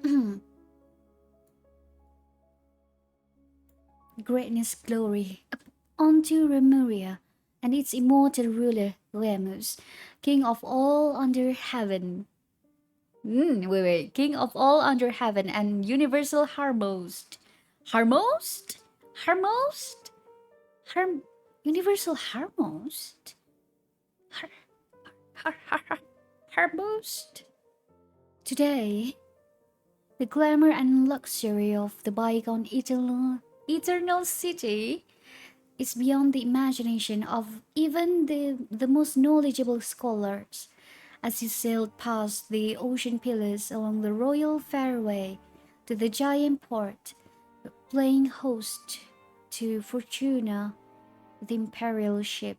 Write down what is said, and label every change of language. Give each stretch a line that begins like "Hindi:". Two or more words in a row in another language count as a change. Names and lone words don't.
English: Greatness glory onto Lemuria and its immortal ruler Laynavst, king of all under heaven. Wait. King of all under heaven and universal Harmost. Harmost? Harmost? Universal Harmost? Harmost? Today, the glamour and luxury of the bygone eternal city is beyond the imagination of even the most knowledgeable scholars. As he sailed past the ocean pillars along the royal fairway to the giant port, playing host to Fortuna, the imperial ship.